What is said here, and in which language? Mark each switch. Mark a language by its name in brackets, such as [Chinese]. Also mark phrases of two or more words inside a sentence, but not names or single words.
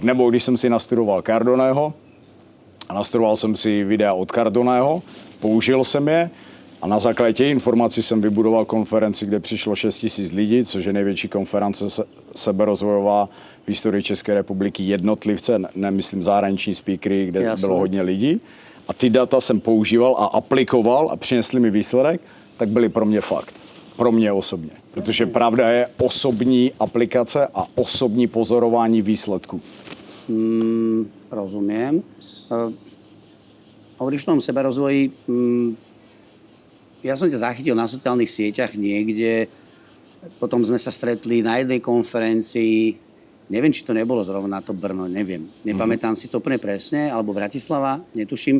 [Czech] Nebo když jsem si nastudoval Cardoneho a nastudoval jsem si videa od Cardoneho, použil jsem je a na základě těch informací jsem vybudoval konferenci, kde přišlo 6 000 lidí, což je největší konference seberozvojová v historii České republiky, jednotlivce, nemyslím zahraniční speakery, kde bylo hodně lidí. A ty data jsem používal a aplikoval a přinesli mi výsledek, tak byly pro mě fakt. Pro mě osobně. Protože pravda je osobní aplikace a osobní pozorování výsledků. [Slovak] Rozumiem. Hovoríš o tom seberozvoji. Ja som ťa zachytil na sociálnych sieťach niekde, potom sme sa stretli na jednej konferencii, neviem, či to nebolo zrovna to Brno, neviem. Nepamätám si to úplne presne, alebo Bratislava, netuším.